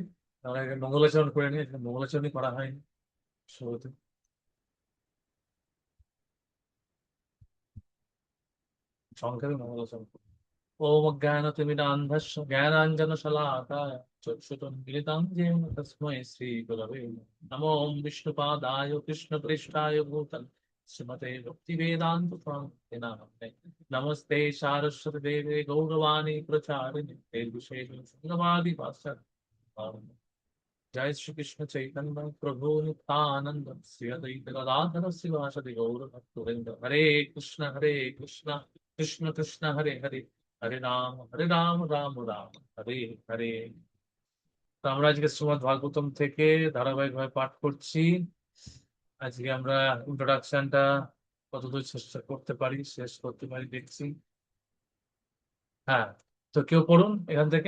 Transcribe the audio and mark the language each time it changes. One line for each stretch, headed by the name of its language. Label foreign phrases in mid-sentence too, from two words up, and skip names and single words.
Bangla: আমরা এখানে মঙ্গলাচরণ করে নিই, এখানে মঙ্গলাচরণই করা হয়নি শুরুতে। সংক্ষেপে মঙ্গলাচরণ করি।
Sanskrit: ওম অজ্ঞানতিমিরান্ধস্য জ্ঞানাঞ্জনশলাকায় চক্ষুरुन्मीलितं येन तस्मै श्रीगुरवे नमः। ओम विष्णुपादाय कृष्णप्रेष्ठाय भूतले श्रीमते भक्तिवेदान्तस्वामिने नामिने नमस्ते सारस्वती देवे गौरवाणी प्रचारिणे निर्विशेषशून्यवादी पाश्चात्य। जय श्री कृष्ण चैतन्य प्रभु नित्यानंद श्री अद्वैत गदाधर शिवासदि गौर भक्तवृंद। हरे कृष्ण कृष्ण कृष्ण हरे हरे, हरे राम राम রাম হরে হরে।
Bangla: তো আমরা আজকে শ্রীমদ্ ভাগবতম থেকে ধারাবাহিকভাবে পাঠ করছি। আজকে আমরা ইন্ট্রোডাকশনটা কতদূর চেষ্টা করতে পারি, শেষ করতে পারি দেখছি। হ্যাঁ, তো কেউ পড়ুন এখান থেকে।